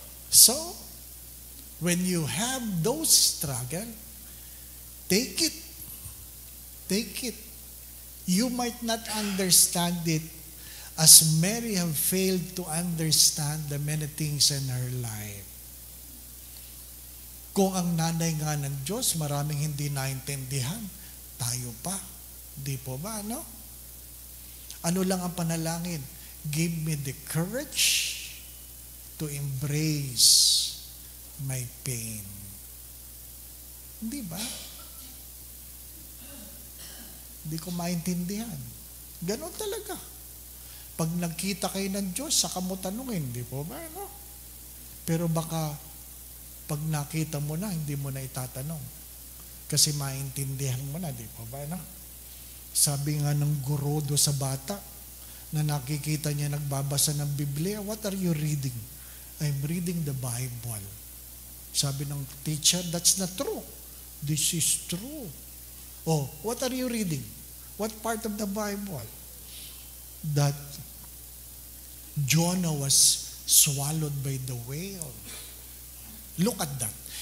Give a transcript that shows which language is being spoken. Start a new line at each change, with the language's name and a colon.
English: So, when you have those struggles, take it. Take it. You might not understand it as Mary have failed to understand the many things in her life.
Filipino: Kung ang nanay nga ng Diyos, maraming hindi naintindihan, tayo pa. Di po ba, no? Ano lang ang panalangin?
English: Give me the courage to embrace my pain.
Filipino: Di ba? Hindi ko maintindihan. Ganon talaga. Pag nagkita kayo ng Diyos, saka mo tanungin, di po ba, no? Pero baka, pag nakita mo na, hindi mo na itatanong. Kasi maintindihan mo na, di po ba, no? Sabi nga ng guro do sa bata, na nakikita niya nagbabasa ng Biblia,
English: what are you reading? I'm reading the Bible.
Filipino: Sabi ng teacher,
English: that's not true. This is true. Oh, what are you reading? What part of the Bible? That Jonah was swallowed by the whale. Look at that.